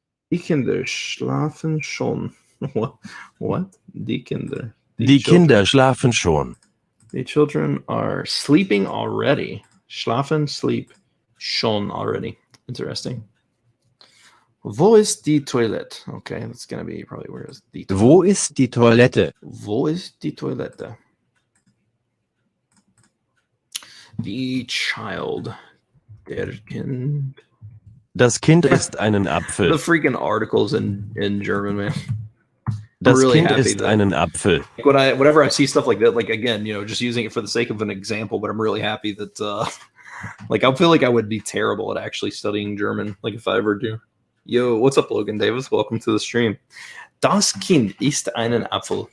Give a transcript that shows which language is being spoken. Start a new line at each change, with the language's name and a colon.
German: Die Kinder schlafen schon.
English: What?
German: Die Kinder. Die Kinder schlafen schon.
English: The children are sleeping already. Schlafen, sleep, schon already. Interesting.
German: Wo ist die Toilette?
English: Okay, that's gonna be probably where is the toilet.
German: Wo ist die Toilette? Wo ist die Toilette?
English: The child.
German: Der Kind. Das Kind isst einen
English: The
German: Apfel.
English: freaking articles in German, man.
German: Das
English: really
German: Kind
English: happy
German: isst
English: that-
German: einen Apfel.
English: Whenever I see stuff like that, like again, just using it for the sake of an example, but I'm really happy that like I feel like I would be terrible at actually studying German, like if I ever do. Yo, what's up, Logan Davis? Welcome to the stream.
German: Das Kind isst einen Apfel.